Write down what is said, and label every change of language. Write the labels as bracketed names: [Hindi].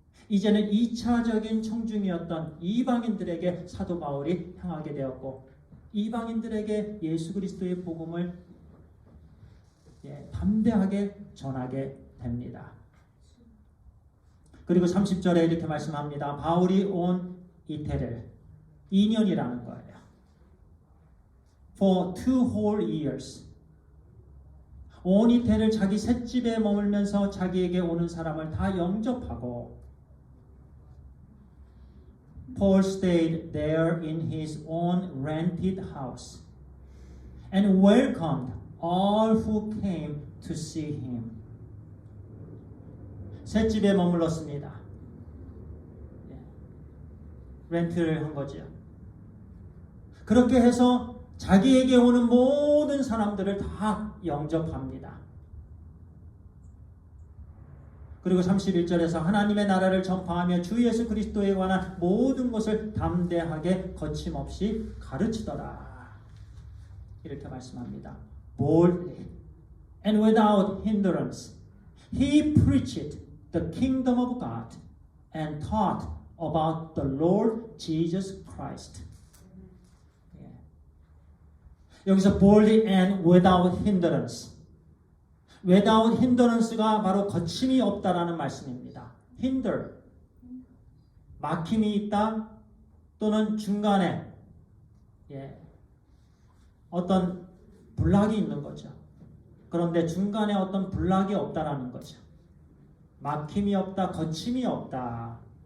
[Korean] 이제는 2차적인 청중이었던 이방인들에게 사도 바울이 향하게 되었고 이방인들에게 예수 그리스도의 복음을 담대하게 전하게 됩니다. 그리고 30절에 이렇게 말씀합니다. 바울이 온 이태를 2년이라는 거예요. [English] For 2 whole years. [Korean] 온 이태를 자기 셋집에 머물면서 자기에게 오는 사람을 다 영접하고 [English] Paul stayed there in his own rented house and welcomed all who came to see him. [Korean] 셋집에 머물렀습니다. 렌트를 한 거죠. 그렇게 해서 자기에게 오는 모든 사람들을 다 영접합니다. 그리고 31절에서 하나님의 나라를 전파하며 주 예수 그리스도에 관한 모든 것을 담대하게 거침없이 가르치더라. 이렇게 말씀합니다. [English] Boldly and without hindrance he preached the kingdom of God and taught about the Lord Jesus Christ. [Korean] 여기서 [English] boldly and without hindrance. [Korean] without hinderance가 바로 거침이 없다라는 말씀입니다. hinder, 막힘이 있다 또는 중간에 어떤 블락이 있는 거죠. 그런데 중간에 어떤 블락이 없다라는 거죠. 막힘이 없다, 거침이 없다.